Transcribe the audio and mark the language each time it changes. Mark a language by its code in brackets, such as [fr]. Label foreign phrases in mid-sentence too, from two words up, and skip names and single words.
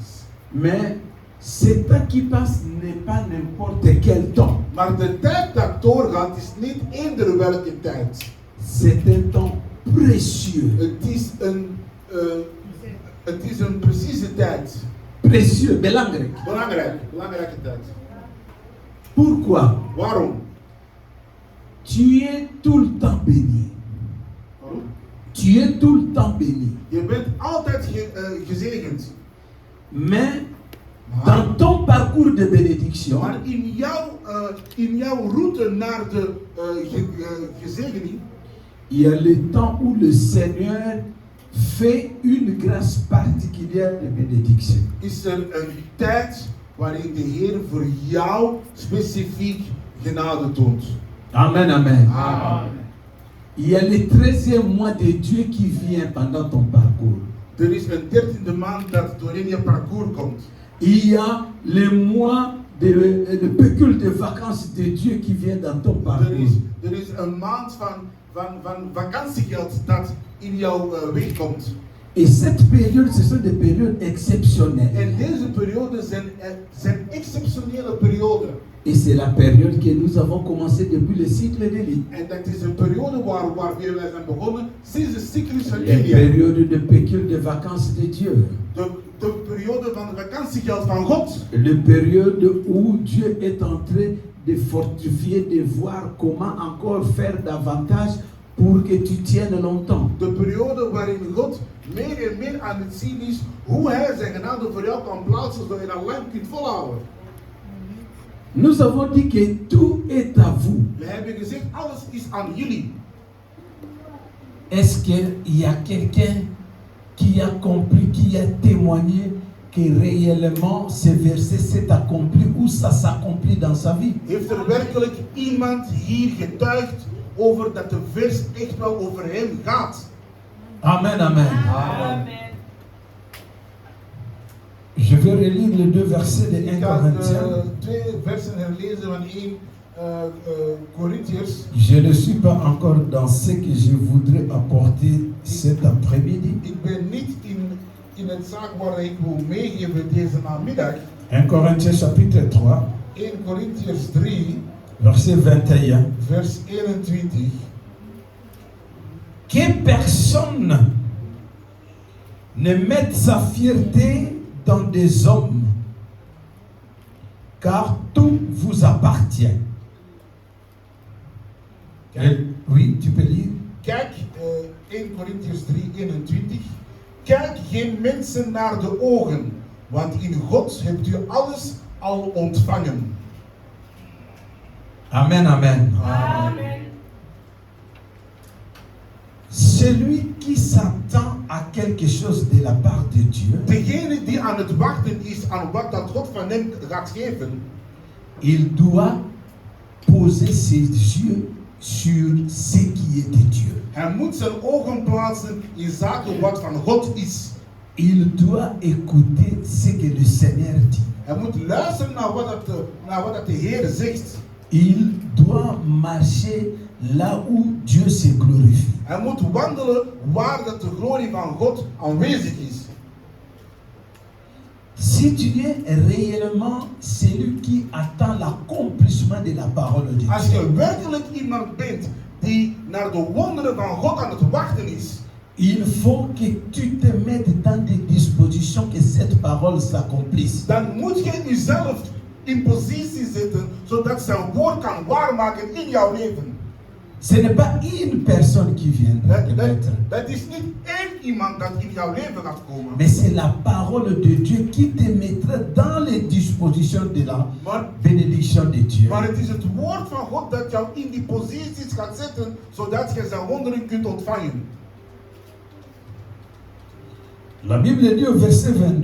[fr] Mais ce temps qui passe n'est pas n'importe quel temps. [nl] Maar de tijd dat doorgaat is niet eender welke tijd. [fr] C'est un temps précieux. [nl] Het is een precieze tijd. [fr] Précieux, belangrijk. [nl] Belangrijke tijd. [fr] Pourquoi? [nl] Waarom? [fr] Tu es tout le temps béni. [nl] Waarom? [fr] Tu es tout le temps béni. [nl] Je bent altijd gezegend. [fr] Mais dans ton parcours de bénédiction, [nl] Maar in jouw route naar de gezegening, [fr] il y a le temps où le Seigneur fait une grâce particulière de bénédiction. [nl] is er een tijd waarin de Heer voor jou specifiek genade toont. Amen, amen. Amen. [fr] Il y a le 13e mois de Dieu qui vient pendant ton parcours. [nl] Er is een 13e maand dat doorheen je parcours komt. [fr] Il y a le mois de pécule de vacances de Dieu qui vient dans ton parcours. [nl] Er is een maand van vakantiegeld dat in jouw weg komt. [fr] Et cette période, ce sont des périodes exceptionnelles. [nl] En deze perioden zijn exceptionele perioden. [fr] Et c'est la période que nous avons commencé depuis le cycle de l'île. [nl] En dat is een periode waar wij zijn begonnen sinds de cyclus van [fr] La [nl] Elia. [fr] période de pécule de vacances de Dieu. [nl] De periode van vakantiegeld van God. [fr] La période où Dieu est en train de fortifier, de voir comment encore faire davantage pour que tu tiennes longtemps. [nl] De periode waarin God meer en meer aan het zien is hoe hij zijn genade voor jou kan plaatsen zodat je dat lang kunt volhouden. [fr] Nous avons dit que tout est à vous. [nl] We hebben gezegd, alles is aan jullie. [fr] Est-ce qu'il y a quelqu'un qui a compris, qui a témoigné que réellement ce verset s'est accompli ou ça s'accomplit dans sa vie? [nl] Heeft er werkelijk iemand hier getuigd over dat de vers echt wel over hem gaat? Amen, amen. Amen. [fr] Je vais relire les 2 versets de 1 [nl] Ik ga [fr] Corinthiens. [nl] 2 versen herlezen van 1 Corinthiërs. [fr] Je ne suis pas encore dans ce que je voudrais apporter cet après-midi. [nl] Ik ben niet in het zaak waar ik wil meegeven deze namiddag. [fr] 1 Corinthiens chapitre 3, [nl] 1 Corinthiërs 3, [fr] verset 21. [nl] vers 21. [fr] Que personne ne mette sa fierté dans des hommes, car tout vous appartient. Oui, tu peux lire. [nl] Kijk, 1 Corinthiërs 3, 21. Kijk geen mensen naar de ogen, want in God hebt u alles al ontvangen. Amen, amen. Amen. [fr] Celui qui s'attend à quelque chose de la part de Dieu, [nl] degene die aan het wachten is aan wat dat God van hem gaat geven, [fr] il doit poser ses yeux sur ce qui est de Dieu. [nl] hij moet zijn ogen plaatsen in zaken wat van God is. [fr] Il doit écouter ce que le Seigneur dit. [nl] Hij moet luisteren naar wat dat de Heer zegt. [fr] Il doit marcher là où Dieu se glorifie. [nl] Hij moet wandelen waar dat de glorie van God aanwezig is. [fr] Si tu es réellement celui qui attend l'accomplissement de la parole de [nl] Als [fr] Dieu, [nl] je werkelijk iemand bent die naar de wonderen van God aan het wachten is, [fr] il faut que tu te mettes dans des dispositions que cette parole s'accomplisse. [nl] dan moet je jezelf in positie zetten zodat zijn woord kan waarmaken in jouw leven. [fr] Ce n'est pas une personne qui viendra te mettre, [nl] Dat is niet één iemand dat in jouw leven gaat komen. [fr] mais c'est la parole de Dieu qui te mettra dans les dispositions de la bénédiction de Dieu. [nl] Maar het is het woord van God dat jou in die posities gaat zetten zodat je zijn wonderen kunt ontvangen. [fr] La Bible dit au verset 22,